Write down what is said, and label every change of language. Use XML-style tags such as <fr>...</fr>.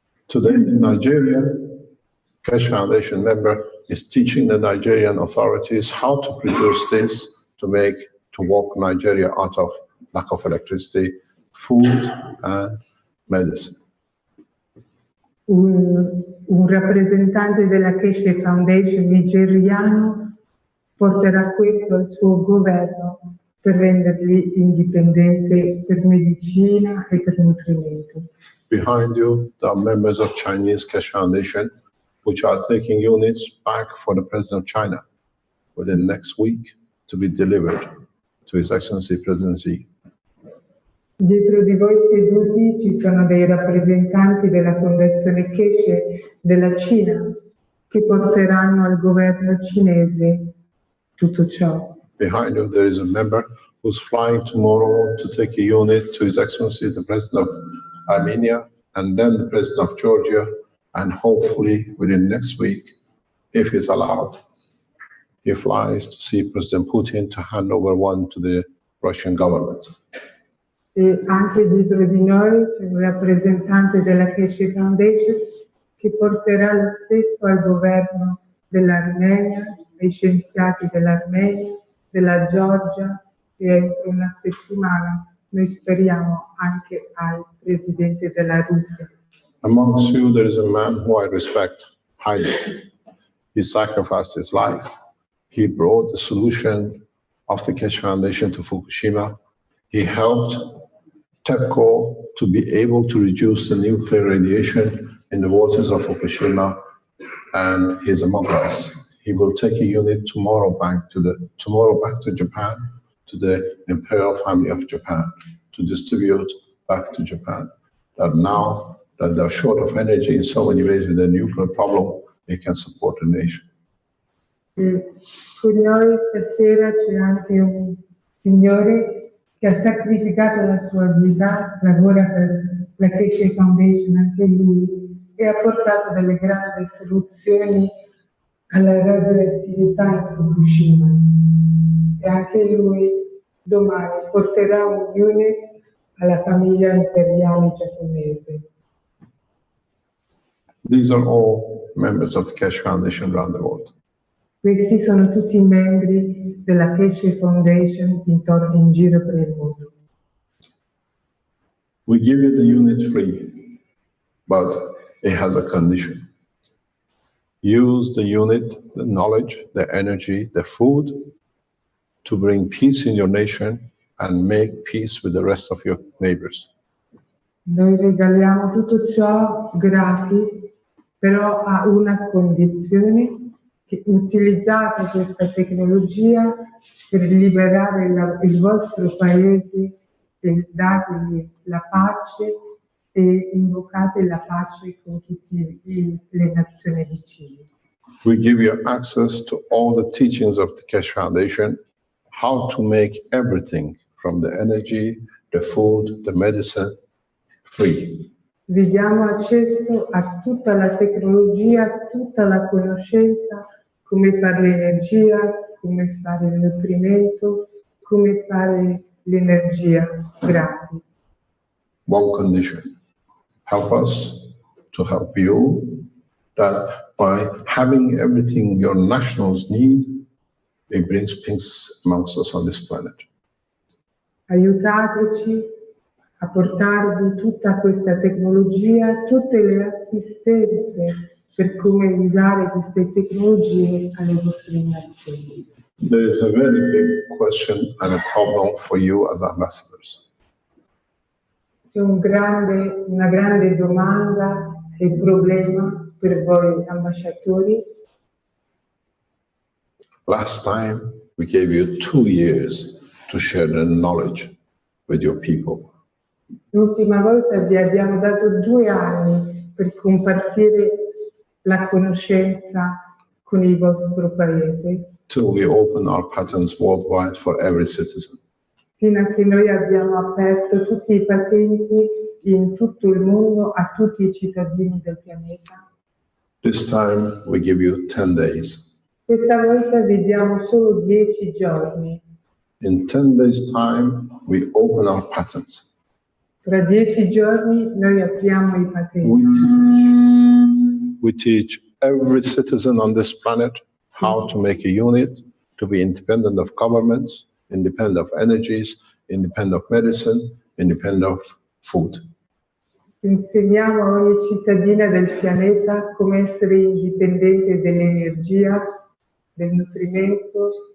<en>Today in Nigeria, Keshe Foundation member is teaching the Nigerian authorities how to produce this to walk Nigeria out of lack of electricity, food and medicine.</en> <it>Un rappresentante della Keshe Foundation nigeriano porterà questo al suo governo per renderli indipendenti per medicina e per nutrimento.</it> <en>Behind you, there are members of Chinese Keshe Foundation, which are taking units back for the President of China within next week to be delivered to His Excellency President Xi.</en> <it>Dietro di voi seduti ci sono dei rappresentanti della Fondazione Keshe della Cina che porteranno al governo cinese tutto ciò.</it> <en>Behind you, there is a member who's flying tomorrow to take a unit to His Excellency the President of Armenia and then the President of Georgia, and hopefully within next week, if he's allowed, he flies to see President Putin to hand over one to the Russian government.</en> <it>E anche dietro di noi c'è un rappresentante della Keshe Foundation che porterà lo stesso al governo dell'Armenia, ai scienziati dell'Armenia, della Georgia e entro una settimana noi speriamo anche al presidente della Russia.</it> <en>Amongst you, there is a man who I respect highly. He sacrificed his life. He brought the solution of the Keshe Foundation to Fukushima. He helped TEPCO to be able to reduce the nuclear radiation in the waters of Fukushima. and he's among us. He will take a unit tomorrow back to Japan, to the imperial family of Japan, to distribute back to Japan. That now that they're short of energy in so many ways with the nuclear problem, they can support the nation.</en> <it>Con noi stasera c'è anche un signore che ha sacrificato la sua vita, lavora per la Keshe Foundation, anche lui, e ha portato delle grandi soluzioni alla radioattività in Fukushima. E anche lui domani porterà un unit alla famiglia imperiale giapponese.</it> <en>These are all members of the Keshe Foundation around the world.</en> <it>Questi sono tutti i membri della Keshe Foundation in giro per il mondo.</it> <en>We give you the unit free, but it has a condition. Use the unit, the knowledge, the energy, the food to bring peace in your nation and make peace with the rest of your neighbors.</en> <it>Noi regaliamo tutto ciò gratis, però a una condizione: che utilizzate questa tecnologia per liberare il vostro paese e dategli la pace e invocate la pace con tutte le nazioni vicine.</it> <en>We give you access to all the teachings of the Keshe Foundation, how to make everything from the energy, the food, the medicine, free.</en> <it>Vi diamo accesso a tutta la tecnologia, a tutta la conoscenza, come fare l'energia, come fare il nutrimento, come fare l'energia gratis.</it> <en>One condition, help us to help you, that by having everything your nationals need, it brings peace amongst us on this planet.</en> <it>Aiutateci a portarvi tutta questa tecnologia, tutte le assistenze per come usare queste tecnologie alle vostre nazioni.</it> <en>There is a very big question and a problem for you as ambassadors.</en> <it>C'è una grande domanda e problema per voi ambasciatori.</it> <en>Last time we gave you 2 years to share the knowledge with your people.</en> <it>L'ultima volta vi abbiamo dato 2 anni per compartire la conoscenza con il vostro paese,</it> <en>Till we open our patents worldwide for every citizen.</en> <it>fino a che noi abbiamo aperto tutti i patenti in tutto il mondo a tutti i cittadini del pianeta.</it> <en>This time we give you 10 days.</en> <it>Questa volta vi diamo solo 10 giorni.</it> <en>In 10 days' time, we open our patents.</en> <it>Tra 10 giorni noi apriamo i patenti.</it> <en>We teach every citizen on this planet how to make a unit to be independent of governments, independent of energies, independent of medicine, independent of food.</en> <it>Insegniamo a ogni cittadina del pianeta come essere indipendente dell'energia, del nutrimento,</it>